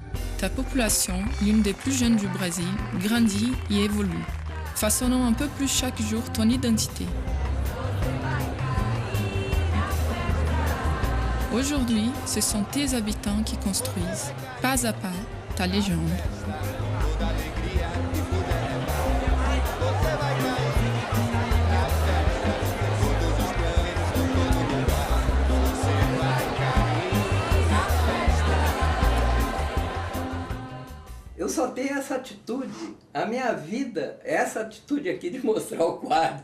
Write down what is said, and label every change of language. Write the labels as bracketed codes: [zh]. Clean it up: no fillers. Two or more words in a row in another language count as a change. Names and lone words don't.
[fr] Ta population, l'une des plus jeunes du Brésil, grandit et évolue, façonnant un peu plus chaque jour ton identité. Aujourd'hui, ce sont tes habitants qui construisent, pas à pas, ta légende. [pt] Eu só tenho essa atitude, a minha vida é essa atitude aqui de mostrar o quadro.